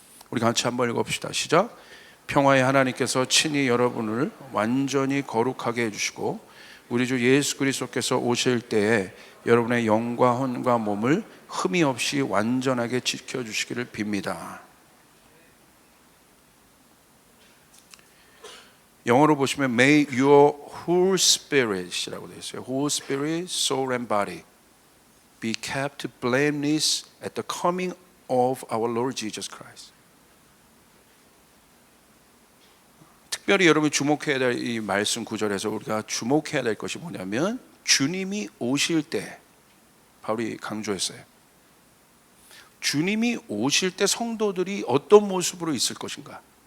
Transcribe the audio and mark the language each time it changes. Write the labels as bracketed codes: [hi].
[ko] 우리 같이 한번 읽어봅시다. 시작. 평화의 하나님께서 친히 여러분을 완전히 거룩하게 해주시고 우리 주 예수 그리스도께서 오실 때에 여러분의 영과 혼과 몸을 흠이 없이 완전하게 지켜주시기를 빕니다. 영어로 보시면 [en] May your whole spirit [ko] 이라고 되어 있어요. [en] Whole spirit, soul and body be kept blameless at the coming of our Lord Jesus Christ. [ko] 특별히 여러분이 주목해야 될 이 말씀 구절에서 우리가 주목해야 될 것이 뭐냐면, 주님이 오실 때, 바울이 강조했어요. 주님이 오실 때 성도들이 어떤 모습으로 있을 것인가?